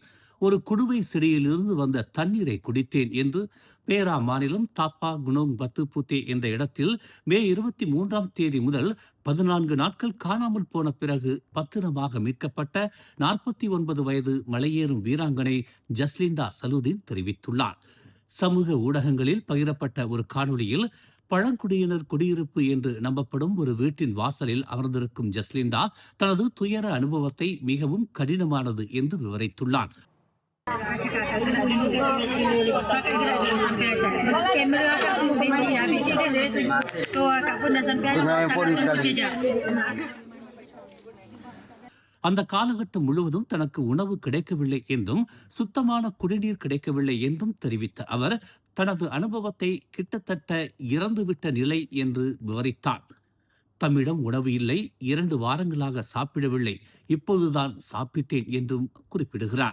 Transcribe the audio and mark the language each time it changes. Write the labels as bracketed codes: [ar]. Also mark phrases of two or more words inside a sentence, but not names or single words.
[ta] ஒரு குடுவை செடியிலிருந்து வந்த தண்ணீரை குடித்தேன் என்று பேரா மாநிலம் தாப்பா குனோங் பத்துப்புத்தே என்ற இடத்தில் மே 23ஆம் தேதி முதல் 14 நாட்கள் காணாமல் போன பிறகு பத்திரமாக மீட்கப்பட்ட 49 வயது மலையேறும் வீராங்கனை ஜஸ்லிண்டா சலுதீன் தெரிவித்துள்ளார். சமூக ஊடகங்களில் பகிரப்பட்ட ஒரு காணொளியில் பழங்குடியினர் குடியிருப்பு என்று நம்பப்படும் ஒரு வீட்டின் வாசலில் அமர்ந்திருக்கும் ஜஸ்லிண்டா தனது துயர அனுபவத்தை மிகவும் கடினமானது என்று விவரித்துள்ளார். [ms] Cakap kat kena cakap gerak dia sampai atas. Sebab kamera kat semua bateri dah. Bateri dia. So akak pun dah sampai atas. Akak tunggu sekejap. [ta] அந்த காலகட்டம் முழுவதும் தனக்கு உணவு கிடைக்கவில்லை என்றும் சுத்தமான குடிநீர் கிடைக்கவில்லை என்றும் தெரிவித்த அவர் தனது அனுபவத்தை கிட்டத்தட்ட இறந்துவிட்ட நிலை என்று விவரித்தார். தம்மிடம் உணவு இல்லை, 2 வாரங்களாக சாப்பிடவில்லை, இப்போதுதான் சாப்பிட்டேன் என்றும் குறிப்பிடுகிறார்.